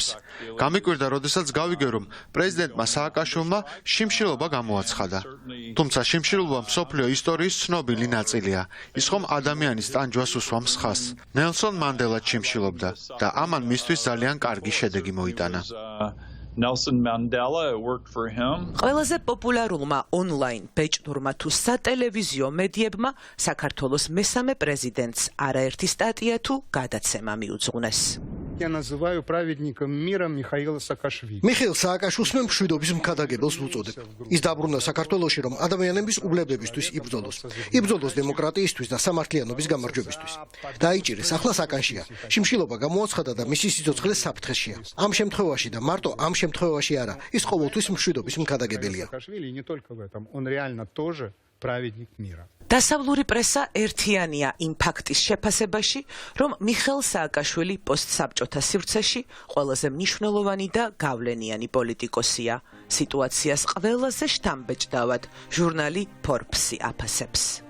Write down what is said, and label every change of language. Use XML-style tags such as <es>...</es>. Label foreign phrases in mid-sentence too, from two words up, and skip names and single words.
<ka>გამიკვირდა, როდესაც გავიგე, რომ პრეზიდენტმა სააკაშვილმა შიმშილობა გამოაცხადა. თუმცა შიმშილობა მსოფლიო ისტორიის ცნობილი ნაწილია. ის ხომ ადამიანის ტანჯვას უსვამს ხაზს. ნელსონ მანდელა შიმშილობდა და ამან მისთვის ძალიან კარგი შედეგი მოიტანა.</ka> <en>Nelson Mandela worked for him.</en> <ka>ყველაზე პოპულარულმა ონლაინ ბეჭდურმა თუ სატელევიზიო მედიებმა საქართველოს მესამე პრეზიდენტს არაერთი სტატია თუ გადაცემა მიუძღვნეს.</ka> <ru>Я называю праведником мира Михаила Саакашвили.</ru> <ka>მიხეილ სააკაშვილს მე მშვიდობის მქადაგებელს ვუწოდებ. ის დაბრუნდა საქართველოში, რომ ადამიანების უბლებებისთვის იბრძოლოს. იბრძოლოს დემოკრატიისთვის და სამართლიანობის გამარჯვებისთვის. დაიჭირეს, ახლა საკანშია. შიმშილობა გამოაცხადა და მისი სიცოცხლე საფრთხეშია. ამ შემთხვევაში და მარტო ამ შემთხვევაში არა, ის ყოველთვის მშვიდობის მქადაგებელია.</ka> <ru>Саакашвили не только в этом, он реально тоже праведник мира.</ru> <ka>დასავლური პრესა ერთიანია იმ ფაქტის შეფასებაში, რომ მიხეილ სააკაშვილი პოსტსაბჭოთა სივრცეში ყველაზე მნიშვნელოვანი და გავლენიანი პოლიტიკოსია. სიტუაციას ყველაზე შთამბეჭდავად ჟურნალი Forbes-ი აფასებს.</ka>